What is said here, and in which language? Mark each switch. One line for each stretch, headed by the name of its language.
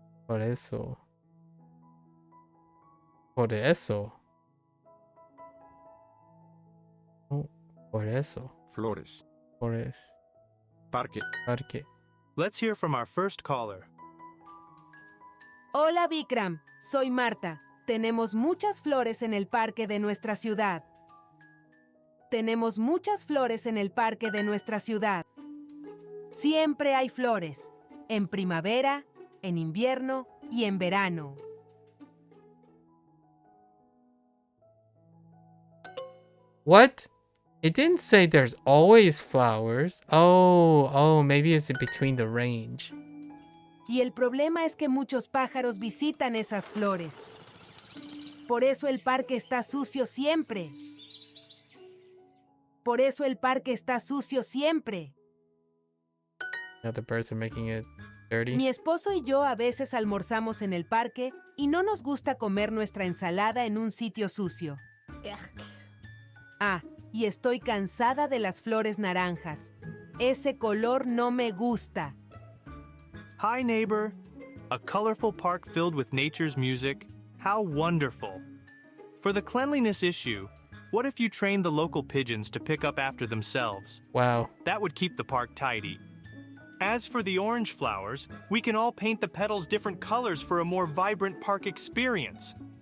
Spanish: Por eso. Por eso. Oh, por eso. Flores. Flores. Parque. Parque.
English: Let's hear from our first caller.
Spanish: Hola Vikram, soy Marta. Tenemos muchas flores en el parque de nuestra ciudad. Tenemos muchas flores en el parque de nuestra ciudad. Siempre hay flores. En primavera, en invierno y en verano.
English: What? It didn't say there's always flowers. Oh, maybe it's in between the range.
Spanish: Y el problema es que muchos pájaros visitan esas flores. Por eso el parque está sucio siempre. Por eso el parque está sucio siempre.
English: Yeah, the birds are making it dirty.
Spanish: Mi esposo y yo a veces almorzamos en el parque y no nos gusta comer nuestra ensalada en un sitio sucio. Ah, y estoy cansada de las flores naranjas. Ese color no me gusta.
English: Hi, neighbor. A colorful park filled with nature's music. How wonderful. For the cleanliness issue, what if you trained the local pigeons to pick up after themselves? Wow. That would keep the park tidy. As for the orange flowers, we can all paint the petals different colors for a more vibrant park experience.